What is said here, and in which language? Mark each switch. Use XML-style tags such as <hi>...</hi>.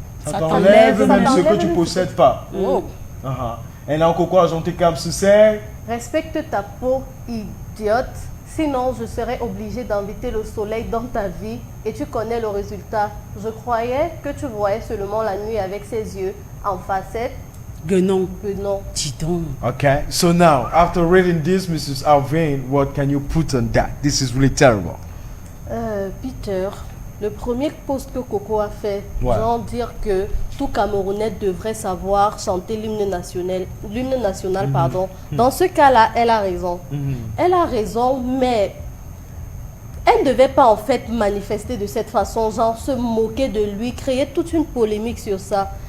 <fr>Ça t'enlève même ce que tu ne possèdes pas. Et là, Coco Argenté comme c'est... Respecte ta peau, idiote. Sinon, je serais obligée d'inviter le soleil dans ta vie. Et tu connais le résultat. Je croyais que tu voyais seulement la nuit avec ses yeux en facette. Guenon. Dis donc.</fr> <en>Okay, so now, after reading this, Mrs. Alvin, what can you put on that? This is really terrible.</en> <fr>Peter, le premier post que Coco a fait, genre dire que tout Camerounais devrait savoir chanter l'hymne national, pardon. Dans ce cas-là, elle a raison. Elle a raison, mais elle ne devait pas en fait manifester de cette façon, genre se moquer de lui, créer toute une polémique sur ça.</fr>